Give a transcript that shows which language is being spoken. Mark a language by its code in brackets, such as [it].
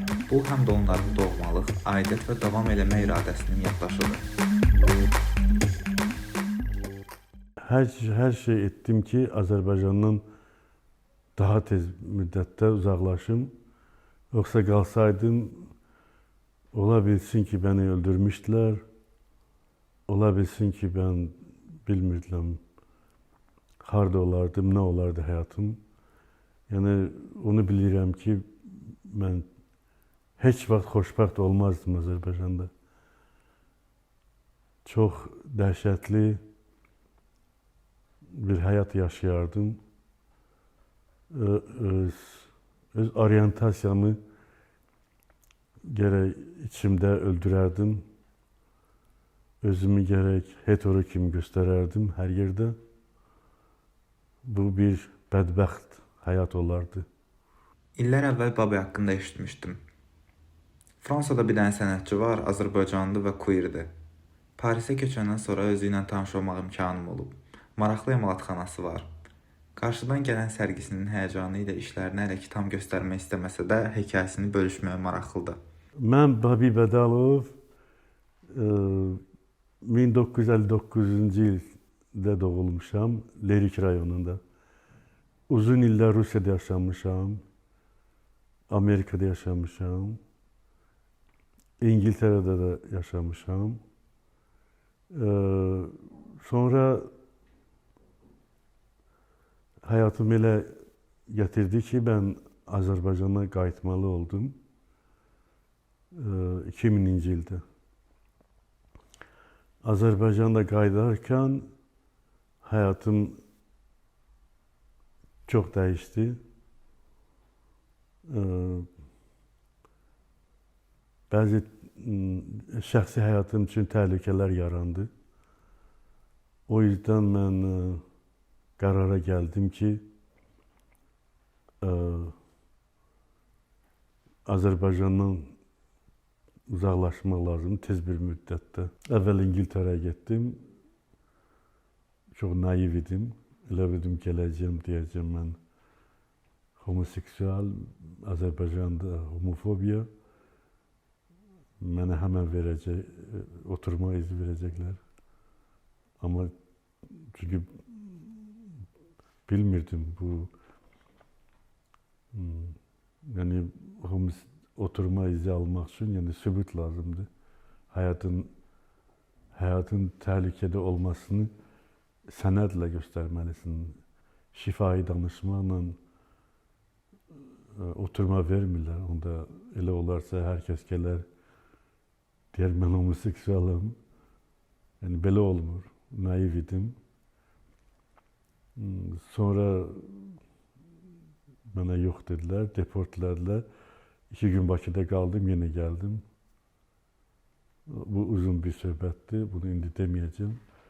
[az] Bu, həm də onların doğmalıq, aidiyyət və davam eləmə iradəsinin yaddaşıdır. [tr] Her şey ettim [az] ki Azərbaycandan daha tez müddətdə uzaqlaşım. Yoksa qalsaydım, ola bilsin ki beni öldürmüşdülər. Ola bilsin ki ben bilmirdim harda olardım, ne olardı hayatım. Yani onu bilirəm ki ben heç vaxt xoşbəxt olmazdım Azərbaycanda. Çok dəhşətli bir hayat yaşayardım. [tr] Öz oryantasiyamı gerek içimde öldürerdim. Özümü gerek hetero kimi göstererdim her yerde. [az] Bu bir bədbəxt hayat olardı. İllər əvvəl Babi haqqında eşitmişdim. Fransada bir dənə sənətçi var, Azərbaycanlı və queerdir. Parisə köçəndən sonra özü ilə tanış olmaq imkanım olub. Maraqlı emalatxanası var. Qarşıdan gələn sərgisinin həyəcanı ilə işlərini hələ ki tam göstərmək istəməsə də hekayəsini bölüşməyə maraqlıdır. Mən Babi Bədalov 1959-cu ildə doğulmuşam, Lerik rayonunda. Uzun illər Rusiyada yaşamışam, Amerikada yaşamışam, İngiltərədə də yaşamışam. Sonra hayatım elə getirdi ki ben Azərbaycana qayıtmalı oldum 2000-ci ildə. Azərbaycanda qayıdarkən hayatım çok değişti. Bazı şəxsi hayatım için təhlükələr yarandı. [tr] O yüzden ben karara geldim ki [az] Azərbaycandan uzaqlaşmaq lazım tez bir müddətdə. Əvvəl İngiltərəyə getdim. Çox naiv idim. Elə bildim gələcəm, deyəcəm mən homoseksual, Azərbaycanda homofobiya. Mənə həmən verəcək, oturma izni verəcəklər. [tr] Ama çünkü bilmirdim bu yani oturma izni almak için yani sübut lazımdı. Hayatın tehlikede olmasını sənədlə göstermelisin. [az] Şifai danışmaqla oturma vermirlər. Onda elə olarsa herkes gələr deyər mən homoseksualım. Yani belə olmur. Naiv idim. [tr] Sonra bana yok dediler, deportladılar. 2 gün Bakıda kaldım, yine geldim. [az] Bu uzun bir söhbətdir, [tr] bunu indi demeyeceğim.